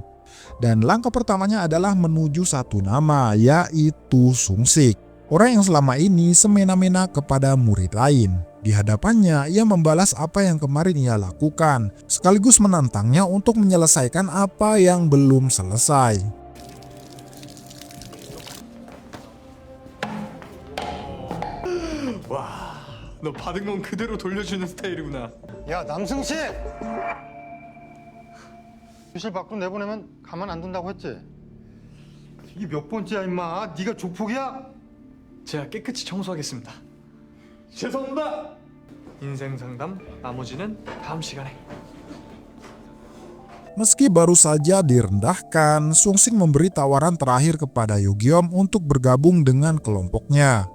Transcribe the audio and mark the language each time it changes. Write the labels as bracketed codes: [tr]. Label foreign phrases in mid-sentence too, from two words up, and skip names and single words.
[id] Dan langkah pertamanya adalah menuju satu nama, yaitu Sungsik. Orang yang selama ini semena-mena kepada murid lain. Di hadapannya, ia membalas apa yang kemarin ia lakukan, sekaligus menantangnya untuk menyelesaikan apa yang belum selesai. [ko] 와, 너 받은 건 그대로 돌려주는 스타일이구나. 야, 남승식! 교실 밖으로 내보내면 가만 안 둔다고 했지? 이게 몇 번째야, 임마? 네가 조폭이야? 제가 깨끗이 청소하겠습니다. 죄송합니다. 인생 상담 나머지는 다음 시간에. [id] Meski baru saja direndahkan, Sungsik memberi tawaran terakhir kepada Yugyeom untuk bergabung dengan kelompoknya.